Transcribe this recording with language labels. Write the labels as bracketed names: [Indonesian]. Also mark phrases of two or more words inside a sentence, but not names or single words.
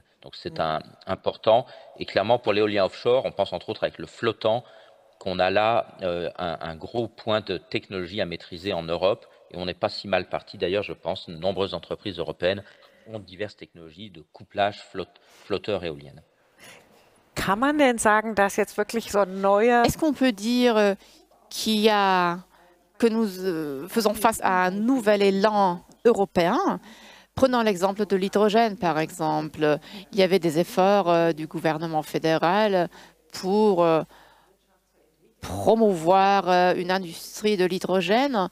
[French] Donc c'est important. Et clairement, pour l'éolien offshore, on pense entre autres avec le flottant, qu'on a là un gros point de technologie à maîtriser en Europe. Et on n'est pas si mal parti. D'ailleurs, je pense, de nombreuses entreprises européennes ont diverses technologies de couplage flotteur éolienne. [German] Kann man denn sagen, dass jetzt wirklich so ein neuer... [French] Est-ce qu'on peut dire que nous faisons face à un nouvel élan européen? Prenons l'exemple de l'hydrogène, par exemple. Il y avait des efforts du gouvernement fédéral pour promouvoir une industrie de l'hydrogène.